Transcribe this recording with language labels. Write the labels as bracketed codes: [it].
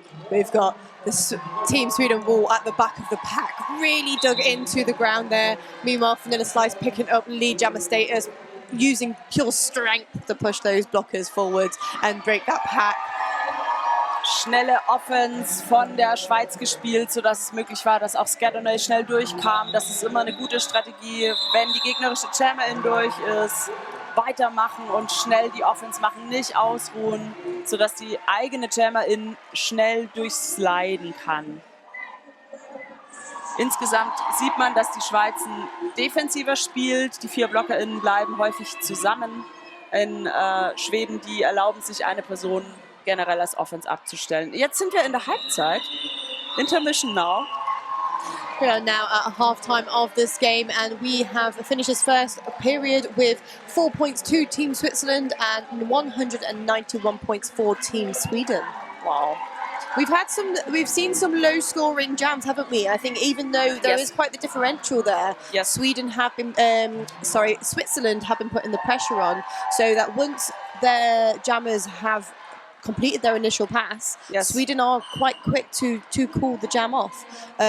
[en] We've got the Team Sweden wall at the back of the pack, really dug into the ground there. Meanwhile, Vanilla Slice picking up lead jammer status, using pure strength to push those blockers forwards and break that pack. [de] Schnelle Offense von der Schweiz gespielt, sodass es möglich war, dass auch Scadonay schnell durchkam. Das ist immer eine gute Strategie, wenn die gegnerische Jammerin durch ist. Weitermachen und schnell die Offense machen, nicht ausruhen, sodass die eigene Jammerin schnell durchsliden kann. Insgesamt sieht man, dass die Schweiz defensiver spielt. Die 4 BlockerInnen bleiben häufig zusammen. In Schweden, die erlauben sich eine Person generell als Offense abzustellen. Jetzt sind wir in der Halbzeit. [en] Intermission now. We are now at halftime of this game, and we have finished this first period with 4 points to Team Switzerland and 191 points for Team Sweden. Wow. We've seen some low-scoring jams, haven't we? I think even though there is quite the differential there, Switzerland have been putting the pressure on, so that once their jammers have completed their initial pass, Sweden are quite quick to call the jam off.